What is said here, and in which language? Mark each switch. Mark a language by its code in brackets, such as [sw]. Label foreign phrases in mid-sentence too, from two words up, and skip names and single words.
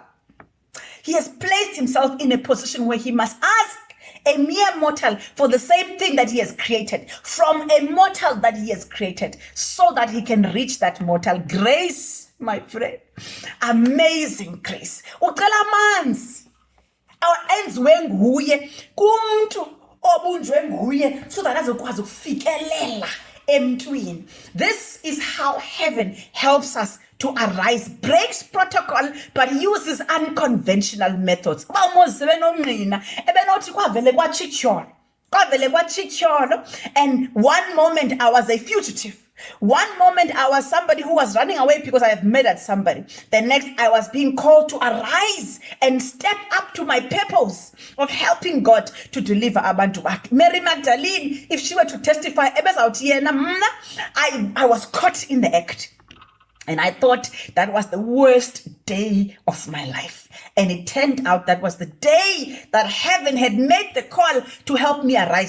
[en] He has placed himself in a position where he must ask a mere mortal for the same thing that he has created, from a mortal that he has created, so that he can reach that mortal. Grace, my friend, amazing grace. [xh] Ucela amanzi awenziwe nguye kumntu obunjwe nguye [en] so that [xh] azokwazi ukufikelela emntwini. [en] This is how heaven helps us to arise, breaks protocol, but uses unconventional methods. And one moment I was a fugitive. One moment I was somebody who was running away because I have murdered somebody. The next I was being called to arise and step up to my purpose of helping God to deliver [xh] abantu bakhe. [en] Mary Magdalene, if she were to testify, I was caught in the act. And I thought that was the worst day of my life. And it turned out that was the day that heaven had made the call to help me arise.